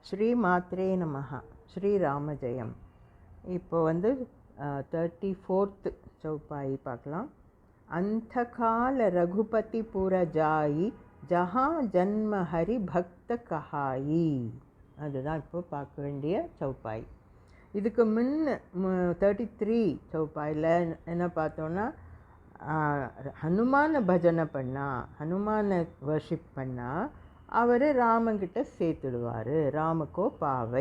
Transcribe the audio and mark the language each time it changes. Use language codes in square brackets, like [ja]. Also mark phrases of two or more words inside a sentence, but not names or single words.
[ta] ஸ்ரீ மாத்ரே நமஹ. ஸ்ரீராம ஜெயம். இப்போ 34th சௌப்பாயி பார்க்கலாம். [awa] अंधकाल रघुपति पुर जाई जहाँ जन्म हरि भक्त कहाई. [ta] அதுதான் இப்போ பார்க்க வேண்டிய சௌப்பாய். இதுக்கு முன் 33 சௌப்பாயில் என்ன பார்த்தோன்னா, ஹனுமான பஜனை பண்ணால், ஹனுமானை வர்ஷிப் பண்ணால் அவர் ராமங்கிட்ட சேர்த்துடுவார், [awa] राम को भावै.